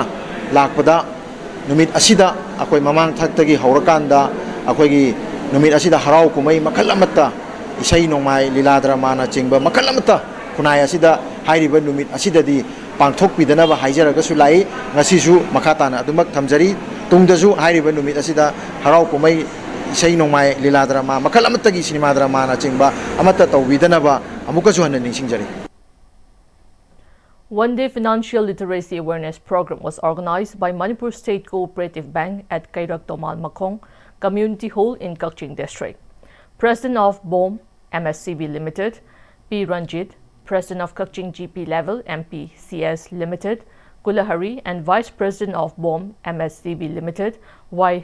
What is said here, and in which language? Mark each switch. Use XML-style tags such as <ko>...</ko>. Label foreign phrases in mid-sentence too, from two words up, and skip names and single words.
<mni>lakpada numit asida akoi mamang thaktagi haurakanda akoigi numit asida harau kumai makhalamata isai nongmai liladra mana chingba makhalamata kunai asida hairiba numit asida di pangthok pidana ba haijaraga sulai ngasisu makhata na adumak thamjari tungdasu hairiba numit asida harau kumai isai nongmai liladra ma makhalamata gi</mni> <en>cinema drama</en> <mni>na chingba amata tawidana ba amukasu hanan ningsingjari.</mni> <en>One-day financial literacy awareness program was organized by Manipur State Cooperative Bank at Kairak Tomal Makhong Community Hall in Kakching District. President of BOM MSCB Limited, P. Ranjit, President of Kakching GP Level MPCS Limited, Kulahari, and Vice President of BOM MSCB Limited, Y.</en>